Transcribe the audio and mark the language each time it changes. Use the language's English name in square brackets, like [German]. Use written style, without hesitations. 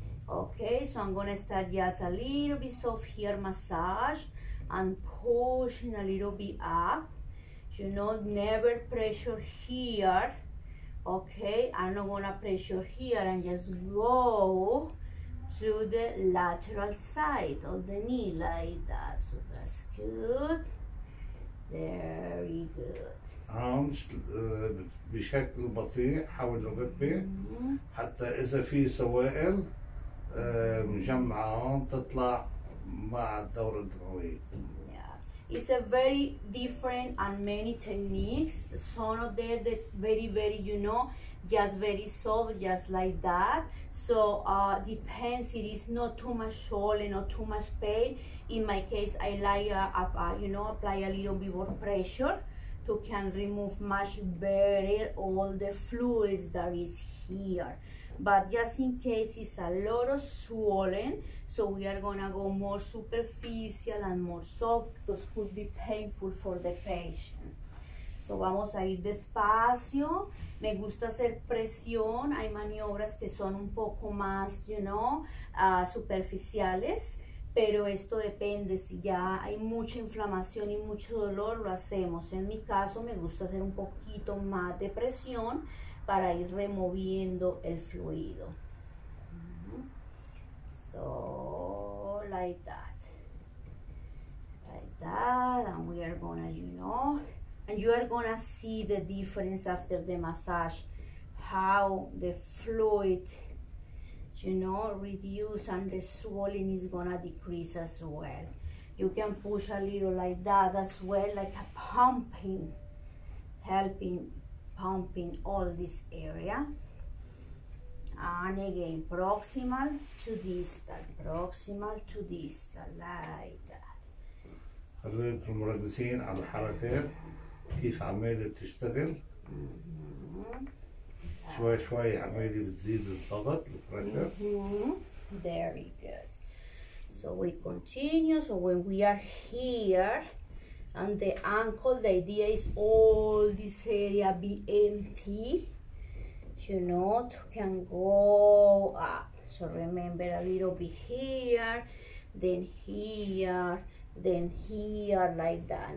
[English] Okay, so I'm going to start just a little bit soft here massage and pushing a little bit up. Never pressure here Okay, I'm not gonna pressure here and just go to the lateral side of the knee like that. So that's good. Very good. [Arabic] arms بشكل بطيء حول الركبة حتى إذا في سوائل مجمعة تطلع مع الدورة الدموية. [English] It's a very different and many techniques. Some of them that's very, you know, just very soft, just like that. So depends, it is not too much swollen or too much pain. In my case, I like, apply a little bit more pressure to can remove much better all the fluids that is here. But just in case it's a lot of swollen, so we are gonna go more superficial and more soft because could be painful for the patient. [Spanish] So vamos a ir despacio. Me gusta hacer presión. Hay maniobras que son un poco más, superficiales. Pero esto depende, si ya hay mucha inflamación y mucho dolor, lo hacemos. En mi caso me gusta hacer un poquito más de presión para ir removiendo el fluido. [English] So, like that. Like that, and we are gonna, and you are gonna see the difference after the massage, how the fluid reduce and the swelling is gonna decrease as well. You can push a little like that as well, like a pumping, pumping all this area. And again, proximal to distal, like that. [Arabic] خليكم مركزين على الحركات كيف عمالة بتشتغل. شوي شوي عمالي بتزيد الضغط البريشر. [English] Very good. So we continue. So when we are here and the ankle, the idea is all this area be empty, can go up. So remember a little bit here, then here, then here, like that.